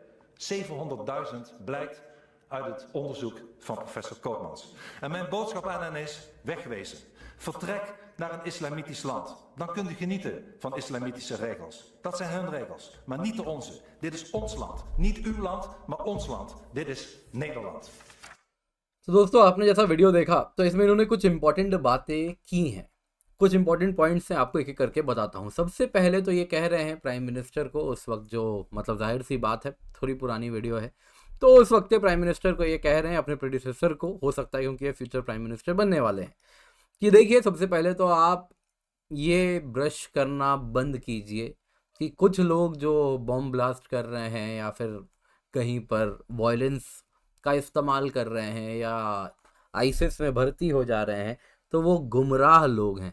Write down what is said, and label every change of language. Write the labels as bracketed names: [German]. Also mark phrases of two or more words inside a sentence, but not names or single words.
[Dutch] 700.000 blijkt uit het onderzoek van professor Koopmans. En mijn boodschap aan hen is wegwezen. Vertrek naar een islamitisch land. Dan kunt u genieten van islamitische regels. Dat zijn hun regels, maar niet de onze. Dit is ons land. Niet uw land, maar ons land. Dit is Nederland. [Hindi] तो दोस्तों, आपने जैसा वीडियो देखा तो इसमें इन्होंने कुछ इंपॉर्टेंट बातें की हैं। कुछ [English] important points [Hindi] हैं, आपको एक एक करके बताता हूँ। सबसे पहले तो ये कह रहे हैं [English] prime minister [Hindi] को, उस वक्त जो मतलब जाहिर सी बात है, थोड़ी पुरानी वीडियो है, तो उस वक्त के [English] prime minister [Hindi] को ये कह रहे हैं, अपने प्रेडिसेसर को, हो सकता है क्योंकि ये [English] future prime minister [Hindi] बनने वाले हैं, कि देखिए सबसे पहले तो आप ये ब्रश करना बंद कीजिए कि कुछ लोग जो [English] bomb blast [Hindi] कर रहे हैं या फिर कहीं पर वायलेंस का इस्तेमाल कर रहे हैं या आईसिस में भर्ती हो जा रहे हैं, तो वो गुमराह लोग हैं।